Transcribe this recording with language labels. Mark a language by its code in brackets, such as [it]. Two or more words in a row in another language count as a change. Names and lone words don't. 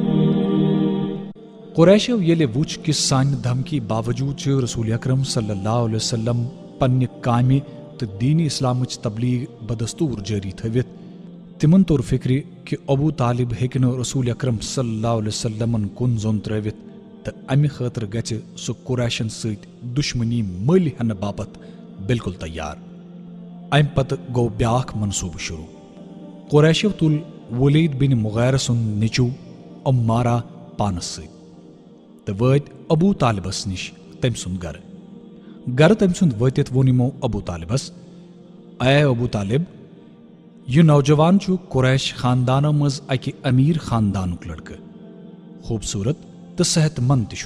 [ks] قریشو ییٚلہِ وُچھ کہ سانہِ دھمکی باوجوٗد چھِ رسول اکرم [ar] صلی اللہ علیہ وسلم [ks] پننہِ کامہِ تہٕ دین اسلامٕچ تبلیغ بدستور جٲری تھٲوِتھ، تمن توٚر فکرِ کہ ابو طالب ہیٚکہِ نہٕ رسول اکرم [ar] صلی اللہ علیہ وسلمن [ks] کُن زوٚن ترٲوِتھ تہٕ امہِ خٲطرٕ گژھِ سُہ قریشن سۭتۍ دُشمنی مٔلۍ ہٮ۪نہٕ باپتھ بالکل تیار. امہِ پتہٕ گوٚو بیٛاکھ منصوٗبہٕ شروع. قریشو تُل ولید بن مغیرہ سُنٛد نیٚچوٗ عمارہ پانس سۭتۍ تہٕ وٲتۍ ابو طالبس نش تٔمۍ سُنٛد گرٕ تٔمۍ سُنٛد وٲتِتھ ووٚن یِمو ابو طالبس اے ابو طالب یہ نوجوان چھُ قریش خاندانو منٛز اکہِ امیر خاندانُک لڑکہٕ، خوٗبصوٗرت تہٕ صحت مند تہِ چھُ.